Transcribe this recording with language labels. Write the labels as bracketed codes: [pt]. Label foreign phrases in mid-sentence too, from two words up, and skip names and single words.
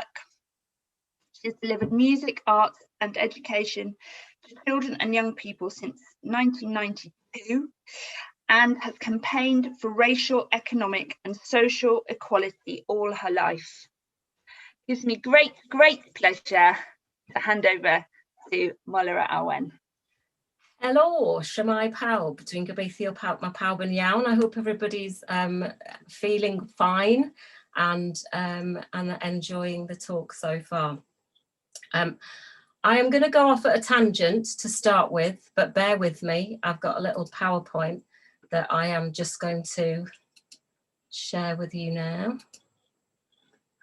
[en] She has delivered music, arts and education to children and young people since 1992. And has campaigned for racial, economic and social equality all her life. It gives me great pleasure to hand over to Molara Awen. [cy] Helo, shwmae pawb. Dwi'n gobeithio mae pawb yn iawn. [en] I hope everybody's feeling fine and enjoying the talk so far. I am going to go off at a tangent to start with, but bear with me. I've got a little PowerPoint that I am just going to share with you now.